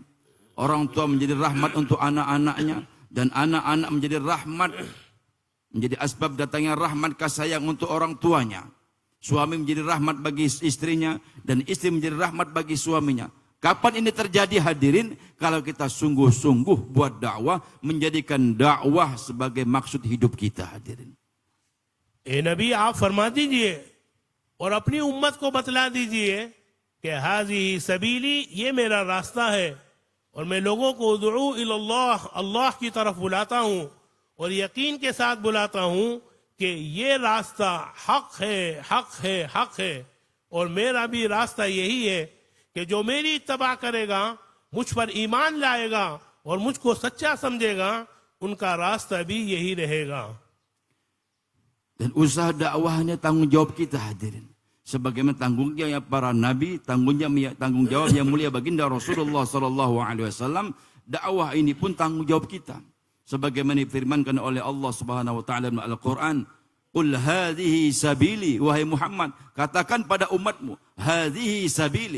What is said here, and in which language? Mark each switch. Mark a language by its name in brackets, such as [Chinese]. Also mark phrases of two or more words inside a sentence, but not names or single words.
[Indonesian] Orang tua menjadi rahmat untuk anak-anaknya, dan anak-anak menjadi rahmat, menjadi asbab datangnya rahmat kasih sayang untuk orang tuanya. Suami menjadi rahmat bagi istrinya, dan istri menjadi rahmat bagi suaminya. Kapan ini terjadi hadirin? Kalau kita sungguh-sungguh buat dakwah, menjadikan dakwah sebagai maksud hidup kita hadirin. [Urdu] نبی آپ فرما دیجیے اور اپنی امت کو بتلا دیجیے کہ [Arabic] هذه سبيلي, [Urdu] یہ میرا راستہ ہے اور میں لوگوں کو [Arabic] أدعو إلى الله, [Urdu] اللہ کی طرف بلاتا ہوں اور یقین کے ساتھ بلاتا ہوں کہ یہ راستہ حق ہے، حق ہے، حق ہے. اور میرا بھی راستہ یہی ہے کہ جو میری اتباع کرے گا، مجھ پر ایمان لائے گا اور مجھ کو سچا سمجھے گا، ان کا راستہ بھی یہی رہے گا. [Indonesian] Dan usaha dakwahnya tanggung jawab kita hadirin. Sebagaimana tanggung jawab para nabi, tanggung jawab yang mulia baginda Rasulullah [Arabic] صلى الله عليه وسلم, [Indonesian] dakwah ini pun tanggung jawab kita. Sebagaimana difirmankan oleh Allah [Arabic] سبحانه وتعالى [Indonesian] dalam Al-Qur'an, [Arabic] "قل هذه سبيلي," [Indonesian] wahai Muhammad, katakan pada umatmu, [Arabic] هذه سبيلي.